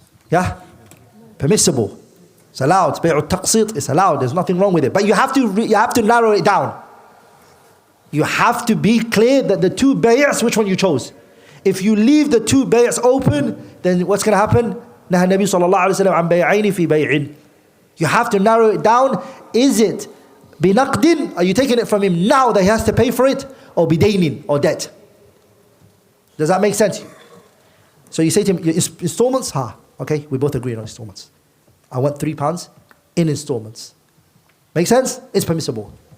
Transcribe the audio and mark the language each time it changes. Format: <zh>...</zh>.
<en>Yeah? Permissible. It's allowed. Bay'u taqsit, it's allowed. There's nothing wrong with it. But you have to narrow it down. You have to be clear that the two bay'as, which one you chose. If you leave the two bay'as open, then what's going to happen?</en> <ar>نهى النبي صلى الله عليه وسلم عن بيعين في بيع.</ar> <en>You have to narrow it down. Is it بنقد? Are you taking it from him now that he has to pay for it? Or بدين, or debt? Does that make sense? So you say to him, your installments? Okay, we both agree on installments. I want £3 in installments. Make sense? It's permissible.</en>